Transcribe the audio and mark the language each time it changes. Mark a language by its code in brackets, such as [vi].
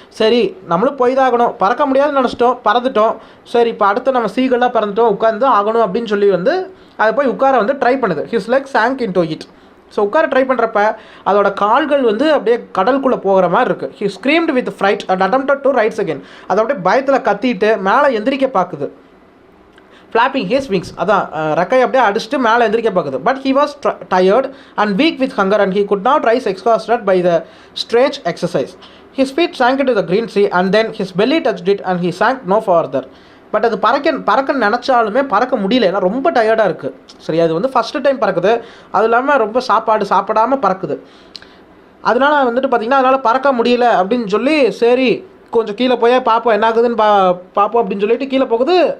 [ta] சரி நம்மளும் போய்தாகணும், பறக்க முடியாதுன்னு நினச்சிட்டோம், பறந்துட்டோம், சரி இப்போ அடுத்து நம்ம சீகளாக பறந்துட்டோம், உட்காந்து ஆகணும் அப்படின்னு சொல்லி வந்து அதை போய் உட்கார வந்து ட்ரை பண்ணுது. [en] His legs sank into it. [ta] So உட்கார ட்ரை பண்ணுறப்ப அதோட கால்கள் வந்து அப்படியே கடலுக்குள்ளே போகிற மாதிரி இருக்குது. [en] He screamed with fright and attempted to rise again. [ta] அதை அப்படியே பயத்தில் கத்திட்டு மேலே எந்திரிக்க பார்க்குது. ஃப்ளாப்பிங் ஹிஸ் விங்ஸ், அதான் ரெக்கை அப்படியே அடிச்சுட்டு மேலே எந்திரிக்க பார்க்குது. [en] But he was tired and weak with hunger and he could not rise exhausted by the strange exercise. His feet sank into the green sea and then his belly touched it and he sank no further. [ta] But அது பறக்க நினச்சாலுமே பறக்க முடியல, ஏன்னா ரொம்ப டயர்டாக இருக்குது. சரி, அது வந்து ஃபஸ்ட்டு டைம் பறக்குது, அது இல்லாமல் ரொம்ப சாப்பிடாமல் பறக்குது. அதனால வந்துட்டு பார்த்திங்கன்னா அதனால் பறக்க முடியல அப்படின்னு சொல்லி சரி கொஞ்சம் கீழே போய் பார்ப்போம் என்ன ஆகுதுன்னு பார்ப்போம் அப்படின்னு சொல்லிட்டு கீழே போகுது.